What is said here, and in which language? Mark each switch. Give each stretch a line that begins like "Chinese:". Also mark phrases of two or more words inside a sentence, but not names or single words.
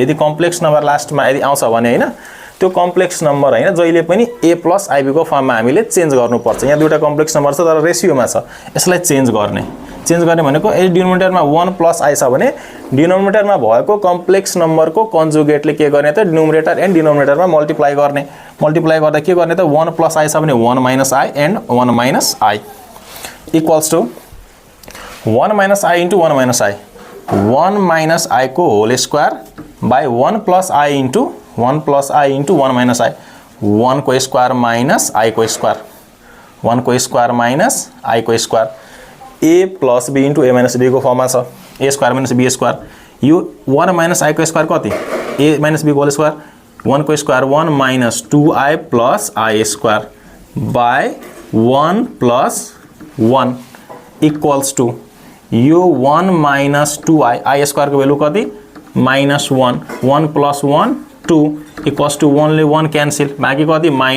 Nepali: यदि
English: complex number
Nepali: लास्टमा यदि आउँछ भने हैन, त्यो
English: complex number
Nepali: हैन, जहिले पनि a + ib को फर्ममा हामीले चेन्ज गर्नुपर्छ। यहाँ दुईटा
English: complex number
Nepali: छ तर रेसियोमा छ, यसलाई चेन्ज गर्ने भनेको यदि डिनोमिनेटरमा 1 + i छ भने डिनोमिनेटरमा भएको कम्प्लेक्स नम्बरको कन्जुगेटले के गर्ने त
English: numerator and denominatorमा
Nepali: मल्टिप्लाई गर्ने, मल्टिप्लाई गर्दा के गर्ने त 1 + i छ भने 1 -
English: i and 1 - i equals to 1 - i into 1 - i, 1 - i को whole square by 1 + i into 1 + i into 1 - i, 1 को square minus i को स्क्वायर, 1 को square minus i को स्क्वायर, a + b into a - b
Nepali: को फर्ममा छ,
English: a square - b square.
Nepali: यो 1 - i को स्क्वायर कति?
English: a -
Nepali: b को
English: whole square,
Nepali: 1 को स्क्वायर 1 -
English: 2i + i square by 1 + 1 equals to यो 1 -
Nepali: 2i,
English: i square
Nepali: को भ्यालु कति? -1,
English: 1 + 1 2 equals to 1
Nepali: ले 1 क्यान्सल, बाँकी कति?